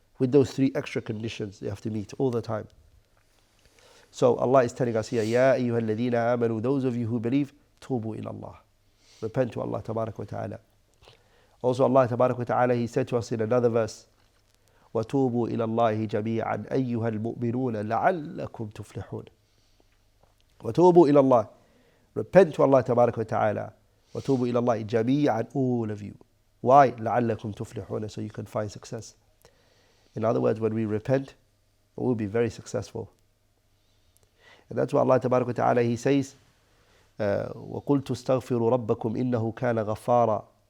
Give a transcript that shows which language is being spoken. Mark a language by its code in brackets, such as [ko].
[en] With those three extra conditions you have to meet all the time. So Allah is telling us here, [ar] يَا أَيُّهَا الَّذِينَ آمَنُوا, [en] those of you who believe, [ar] توبوا إلى الله. [en] Repent to Allah tabarak wa ta'ala. Also Allah tabarak wa ta'ala, He said to us in another verse, [ar] وَتُوبُوا إِلَى اللَّهِ جَمِيعًا أَيُّهَا الْمُؤْمِنُونَ لَعَلَّكُمْ تُفْلِحُونَ. وَتُوبُوا إِلَى اللَّهِ. [en] Repent to Allah tabarak wa ta'ala. [ar] وَتُوبُوا إِلَى اللَّهِ جَمِيعًا, [en] all of you. Why? [ar] لَعَلَّكُمْ تُفْلِحُونَ, [en] so you can find success. In other words, when we repent, we'll be very successful. And that's why Allah tabarak wa ta'ala, He says, [ar] وَقُلْتُ اسْتَغْفِرُوا رَبَّكُمْ إِنَّهُ كَانَ غَفَّارًا.